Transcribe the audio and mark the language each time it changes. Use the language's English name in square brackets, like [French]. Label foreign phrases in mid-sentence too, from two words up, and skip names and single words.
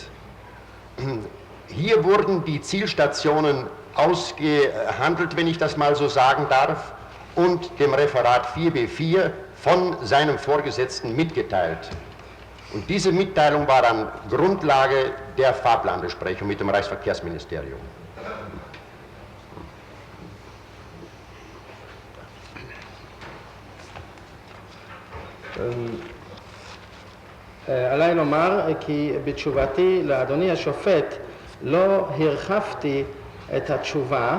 [German] Hier wurden die Zielstationen ausgehandelt, wenn ich das mal so sagen darf, und dem Referat 4B4 von seinem Vorgesetzten mitgeteilt. Und diese Mitteilung war dann Grundlage der Fahrplanbesprechung mit dem Reichsverkehrsministerium. [Hebrew] עליי לומר כי בתשובתי לאדוני השופט לא הרחבתי את התשובה,